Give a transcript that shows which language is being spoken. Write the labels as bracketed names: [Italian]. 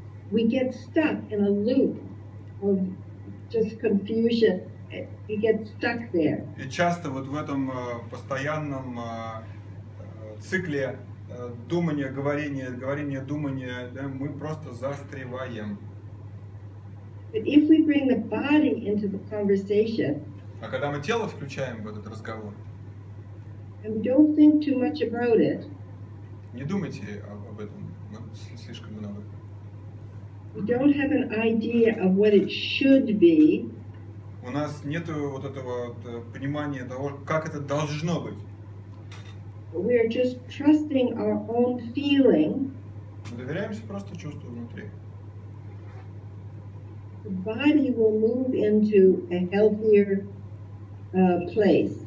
[English] we get stuck in a loop of just confusion. We get stuck there. [Russian] И часто вот в этом постоянном цикле думания, говорения, говорения, думания, да, мы просто застреваем. [English] But if we bring the body into the conversation, [Russian] А когда мы тело включаем в этот разговор, [English] and we don't think too much about it, [Russian] не думайте об этом слишком много. [English] we don't have an idea of what it should be, [Russian] У нас нет вот этого вот понимания того, как это должно быть. [English] we are just trusting our own feeling. [Russian] Мы доверяемся просто чувству внутри. [English] The body will move into a healthier place.